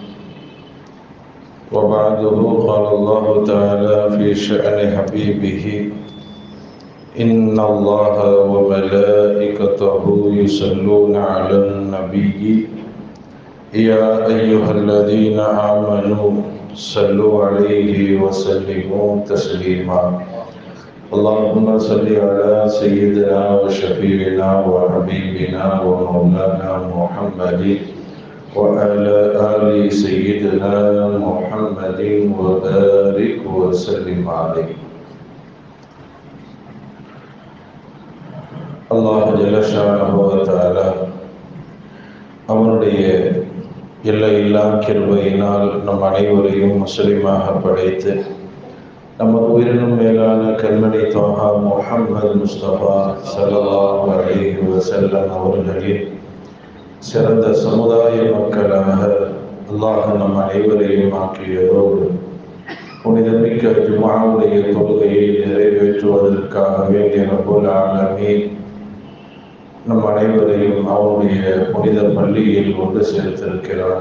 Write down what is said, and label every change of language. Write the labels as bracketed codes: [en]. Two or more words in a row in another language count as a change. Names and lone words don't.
[ar] وبعده قال الله تعالى في شأن حبيبه: إن الله وملائكته يصلون على النبي يا أيها الذين آمنوا صلوا عليه وسلموا تسليما. اللهم صل على سيدنا وشفيعنا وحبيبنا ومولانا محمد وعلى آل سيدنا محمد وبارك وسلم عليه. الله جل شأنه وتعالى [ta] அவனுடைய எல்லையில்லா கிருபையினால் நம் அனைவரையும் முஸ்லிமாக படைத்து நமது உயிரினும் மேலான கண்மணி தோஹா முஹம்மது முஸ்தபா [ar] صلى الله عليه وسلم [ta] அவர்களின் சிறந்த சமுதாய மக்களாக அல்லாஹ் நம் அனைவரையும் ஆக்கியதோடு புனிதமிக்க ஜும்ஆவுடைய தொழுகையை நிறைவேற்றுவதற்காக வேண்டிய [ar] رب العالمين [ta] நம் அனைவரையும் அவனுடைய புனித பள்ளியில் கொண்டு சேர்த்திருக்கிறான்.